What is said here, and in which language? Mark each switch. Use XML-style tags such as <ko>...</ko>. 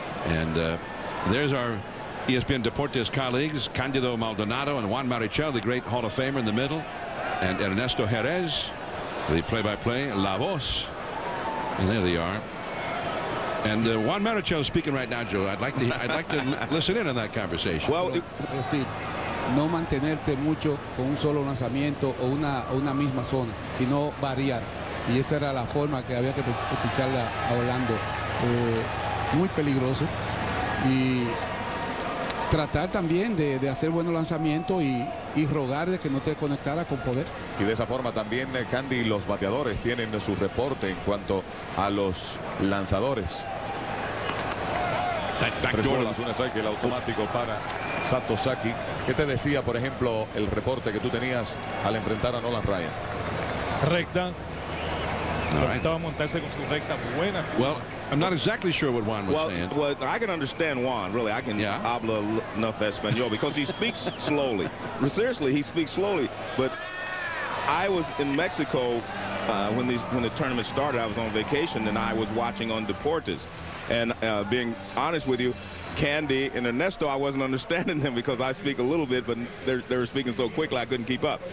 <en>And there's our ESPN Deportes colleagues, Candido Maldonado and Juan Marichal, the great Hall of Famer in the middle, and Ernesto Jerez, the play-by-play, La Voz. And there they are. And Juan Marichal is speaking right now, Joe. I'd like to listen in on that conversation. Well,</en> <es>Es decir, no mantenerte mucho con un solo lanzamiento o una misma zona, sino variar. Y esa era la forma que había que escucharle a Orlando. Muy peligroso. Y tratar también de hacer buenos lanzamientos y rogar de que no te conectara con poder. Y de esa forma también, Candy, los bateadores tienen su reporte en cuanto a los lanzadores. Tres bolas, un strike, el automático para Satosaki. ¿Qué te decía, por ejemplo, el reporte que tú tenías al enfrentar a Nolan Ryan? Recta. Intentaba montarse con su recta buena.</es> <en>Well, I'm not exactly sure what Juan was saying. Well, I can understand Juan, really. I can habla enough Espanol because he speaks slowly. Seriously, he speaks slowly. But I was in Mexico when the tournament started. I was on vacation, and I was watching on Deportes. And being honest with you, Candy and Ernesto, I wasn't understanding them because I speak a little bit, but they were speaking so quickly I couldn't keep up.</en>